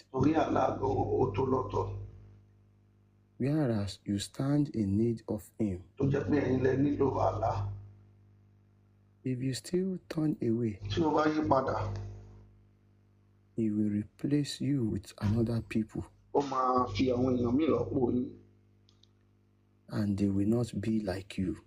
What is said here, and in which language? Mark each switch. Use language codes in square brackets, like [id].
[yo] Torí Allah gan ó tó lọ́tọ̀ [en] whereas you stand in need of Him. [yo] tó jẹ́ pé ẹ̀yin lẹ nílò Allah. [en] If you still turn away, [yo] Tí o bá yí padà, [en] He will replace you with another people, [yo] ó máa fi àwọn èèyàn míì rọ́pò yín. [en] and they will not be like you.